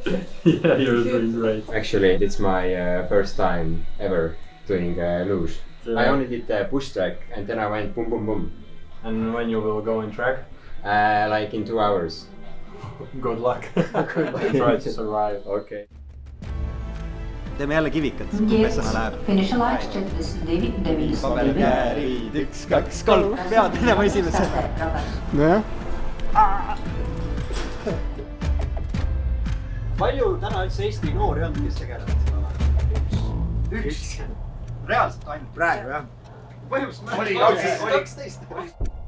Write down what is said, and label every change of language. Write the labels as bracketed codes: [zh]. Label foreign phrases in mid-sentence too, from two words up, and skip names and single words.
[en] Yeah, you're doing great. Actually, it's my first time ever doing luge. I only did the push track and then I went boom, boom, boom. And when you will go in track, Like in 2 hours. good luck. Try to survive. Okay. [et] teeme jälle kivikat, messana läheb. [en] Finish line checklist David Devils. [et] paber, käärid, 1, 2, 3, pead minema esimesse. Nojah. palju täna üldse Eesti noori on, kes tegelevad seda? Üks. Reaalselt ainult? Praegu jah. Põhimõtteliselt oli 12.